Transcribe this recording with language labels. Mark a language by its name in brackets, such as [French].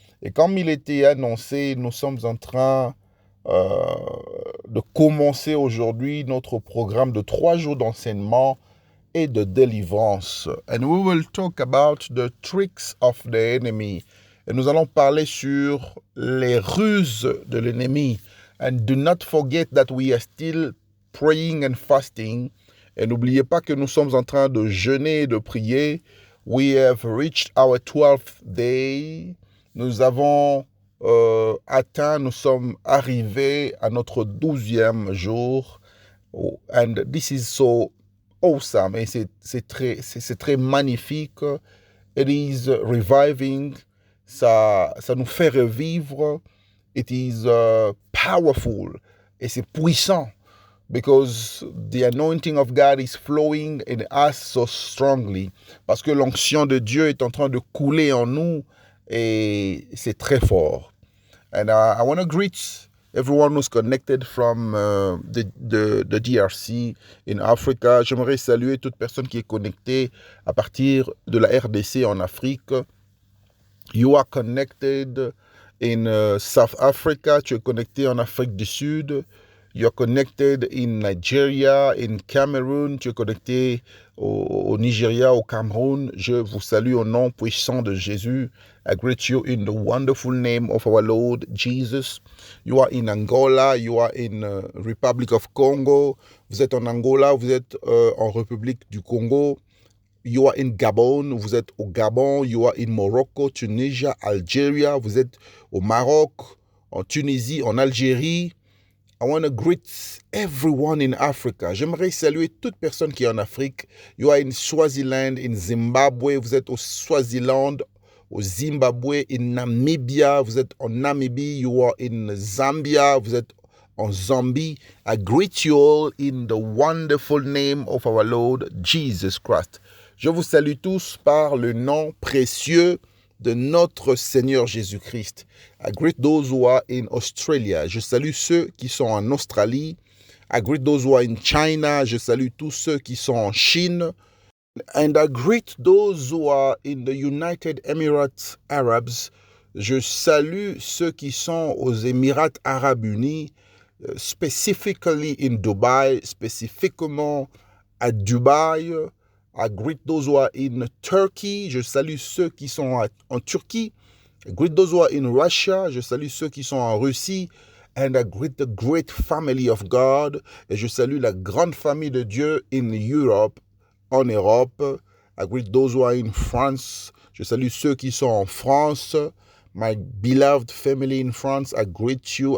[French] Et comme il était annoncé, nous sommes en train de commencer aujourd'hui notre programme de 3 jours d'enseignement et de délivrance. [English] And we will talk about the tricks of the enemy. [French] Et nous allons parler sur les ruses de l'ennemi. [English] And do not forget that we are still praying and fasting. [French] Et n'oubliez pas que nous sommes en train de jeûner et de prier. [English] We have reached our 12th day. [French] Nous avons nous sommes arrivés à notre 12e jour. [English] And this is so awesome. [French] Et c'est très magnifique. [English] It is reviving. [French] Ça nous fait revivre. [English] It is powerful. [French] Et c'est puissant. [English] Because the anointing of God is flowing in us so strongly. [French] Parce que l'onction de Dieu est en train de couler en nous. Et c'est très fort. [English] And I want to greet everyone who's connected from the DRC in Africa. [French] J'aimerais saluer toute personne qui est connectée à partir de la RDC en Afrique. [English] You are connected in South Africa. [French] Tu es connecté en Afrique du Sud. [English] You're connected in Nigeria, in Cameroon. [French] Tu es connecté au Nigeria, au Cameroun. Je vous salue au nom puissant de Jésus. [English] I greet you in the wonderful name of our Lord Jesus. You are in Angola. You are in Republic of Congo. [French] Vous êtes en Angola. Vous êtes en République du Congo. [English] You are in Gabon. [French] Vous êtes au Gabon. [English] You are in Morocco, Tunisia, Algeria. [French] Vous êtes au Maroc, en Tunisie, en Algérie. [English] I want to greet everyone in Africa. [French] J'aimerais saluer toute personne qui est en Afrique. [English] You are in Swaziland, in Zimbabwe. [French] Vous êtes au Swaziland, au Zimbabwe, [English] in Namibia. [French] Vous êtes en Namibie. [English] You are in Zambia. [French] Vous êtes en Zambie. [English] I greet you all in the wonderful name of our Lord Jesus Christ. [French] Je vous salue tous par le nom précieux de notre Seigneur Jésus-Christ. [English] I greet those who are in Australia. [French] Je salue ceux qui sont en Australie. [English] I greet those who are in China. [French] Je salue tous ceux qui sont en Chine. [English] And I greet those who are in the United Emirates Arabs. [French] Je salue ceux qui sont aux Émirats Arabes Unis, [English] specifically in Dubai, [French] spécifiquement à Dubaï. [English] I greet those who are in Turkey. [French] Je salue ceux qui sont en Turquie. [English] I greet those who are in Russia. [French] Je salue ceux qui sont en Russie. [English] And I greet the great family of God. [French] Et je salue la grande famille de Dieu [English] in Europe, [French] en Europe. [English] I greet those who are in France. [French] Je salue ceux qui sont en France. [English] My beloved family in France, I greet you.